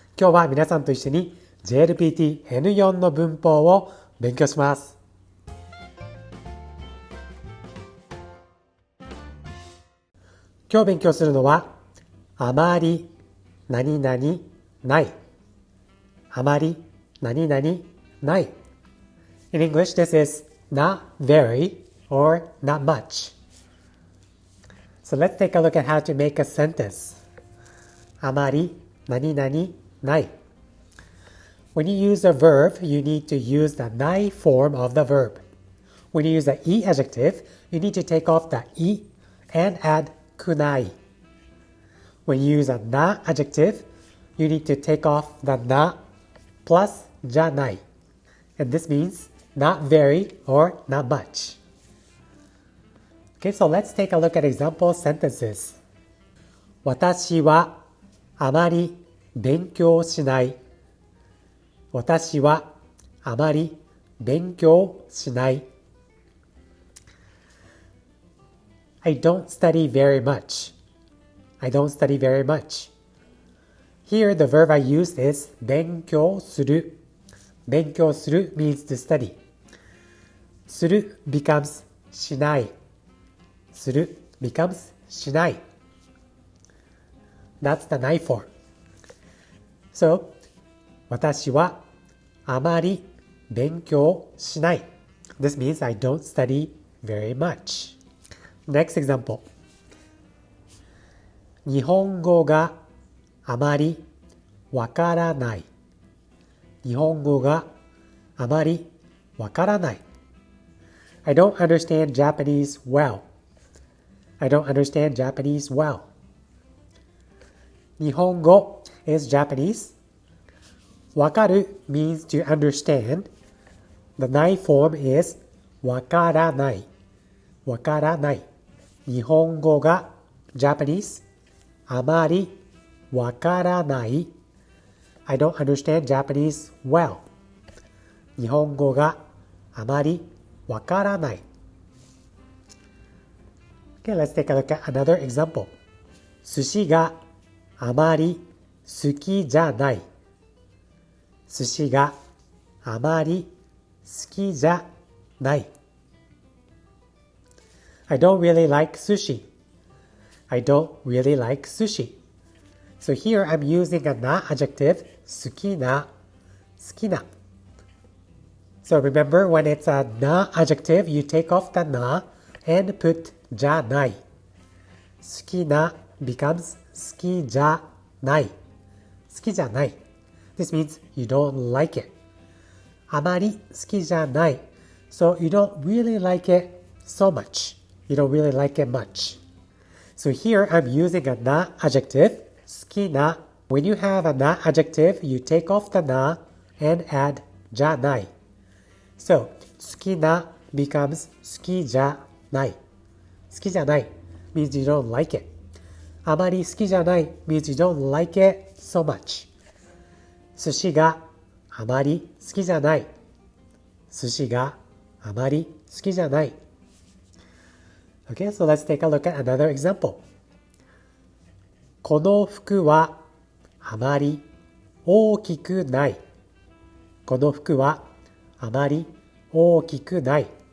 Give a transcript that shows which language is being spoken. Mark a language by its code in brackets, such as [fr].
[ja] 今日は皆さんと一緒に JLPT N4 の文法を勉強します。今日勉強するのはあまり何々ない。あまり何々ない。 [en] In English, this is not very or not much. So let's take a look at how to make a sentence. [ja] あまり何々ない。 [en] When you use a verb, you need to use the ない form of the verb. When you use the い adjective, you need to take off the い and add くない。 When you use a な adjective, you need to take off the な plus じゃない。 And this means not very or not much. Okay, so let's take a look at example sentences. [ja] 私はあまり勉強しない。私はあまり勉強しない。 [en] I don't study very much. I don't study very much. Here the verb I used is 勉強する。 勉強する means to study. [ja] する becomes しない。する becomes しない。 [en] That's the ない form. [ja] So, 私はあまり勉強しない。 [en] This means I don't study very much. Next example. [ja] 日本語があまりわからない。日本語があまりわからない。 [en] I don't understand Japanese well. I don't understand Japanese well. 日本語 is Japanese. わかる means to understand. The ない form is わからない。 [ja] わからない。日本語が Japanese. あまりわからない。 [en] I don't understand Japanese well. [ja] 日本語があまりわからない。 [en] Okay, let's take a look at another example. [ja] 寿司があまり好きじゃない。寿司があまり好きじゃない。 [en] I don't really like sushi. I don't really like sushi. So here I'm using a な adjective, 好きな、好きな。 So remember when it's a な adjective, you take off the な and put じゃない。 [ja] 好きな becomes 好きじゃない。好きじゃない。 [en] This means you don't like it. [ja] あまり好きじゃない。 [en] So you don't really like it so much. You don't really like it much. So here I'm using a な adjective, 好きな。 When you have a な adjective, you take off the な and add じゃない。 So 好きな becomes 好きじゃない。好きじゃない means you don't like it. [ja] あまり好きじゃない [en] means you don't like it so much. [ja] 寿司があまり好きじゃない。寿司があまり好きじゃない。 [en] Okay, so let's take a look at another example. [ja] この服はあまり大きくない。この服はあまり大きくない。